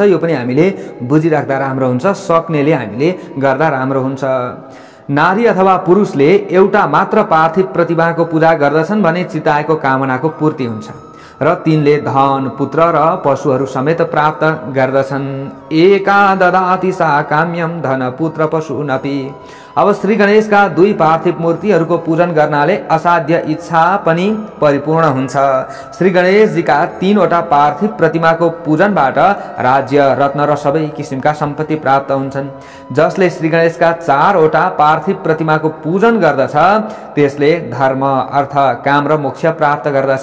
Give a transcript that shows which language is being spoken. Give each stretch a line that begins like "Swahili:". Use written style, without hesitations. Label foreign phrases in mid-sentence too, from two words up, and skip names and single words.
Nepali: यो पनि हामीले बुझिराख्दा राम्रो हुन्छ, सक्नेले हामीले गर्दा राम्रो हुन्छ। नारी अथवा पुरुषले एउटा मात्र पार्थिव प्रतिमाको पूजा गर्दछन् भने चिताएको कामनाको पूर्ति हुन्छ र तिनले धन, पुत्र र पशुहरू समेत प्राप्त गर्दछन्।
Sanskrit: एका ददाति सा काम्यम धन पुत्र पशु नपि।
Nepali: अब श्री गणेशका 2 पार्थिव मूर्तिहरूको पूजन गर्नाले असाध्य इच्छा पनि परिपूर्ण हुन्छ। श्री गणेशजीका 3वटा पार्थिव प्रतिमाको पूजनबाट राज्य, रत्न र सबै किसिमका सम्पत्ति प्राप्त हुन्छन्। जसले श्री गणेशका 4वटा पार्थिव प्रतिमाको पूजन गर्दछ त्यसले धर्म, अर्थ, काम र मोक्ष प्राप्त गर्दछ।